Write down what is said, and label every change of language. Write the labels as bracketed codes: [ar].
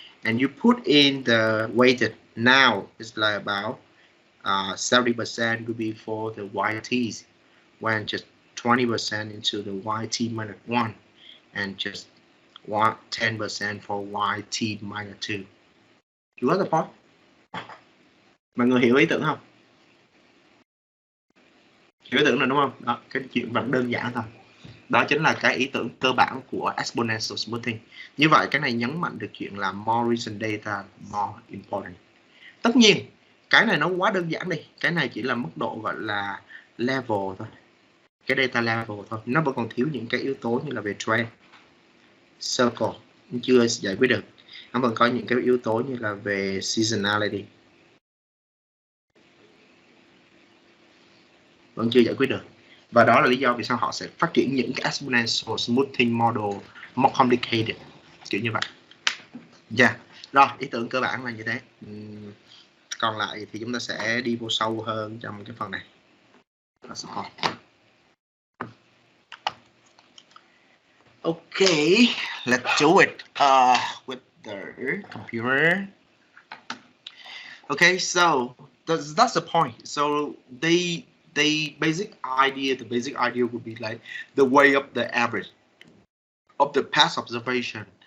[en] And you put in the weighted, now it's like about 70% will be for the yt's, when just 20% into the yt minus 1, and just 10% for yt minus 2. You got the point? [vi] Mọi người hiểu ý tưởng không? Hiểu ý tưởng rồi đúng không? Đó, cái chuyện vẫn đơn giản thôi. Đó chính là cái ý tưởng cơ bản của exponential smoothing. Như vậy cái này nhấn mạnh được chuyện là [en] more recent data more important. [vi] Tất nhiên cái này nó quá đơn giản đi, cái này chỉ là mức độ gọi là level thôi, cái data level thôi, nó vẫn còn thiếu những cái yếu tố như là về trend. circle chưa giải quyết được. Nó vẫn có những cái yếu tố như là về seasonality vẫn chưa giải quyết được, và đó là lý do vì sao họ sẽ phát triển những cái exponential smoothing model [en] more complicated [vi] kiểu như vậy. Yeah. Rồi, ý tưởng cơ bản là như thế. Còn lại thì chúng ta sẽ đi vô sâu hơn trong cái phần này. [en] Okay, let's do it with the computer. Okay, so that's the point. So the basic idea would be like the way of the average of the past observation.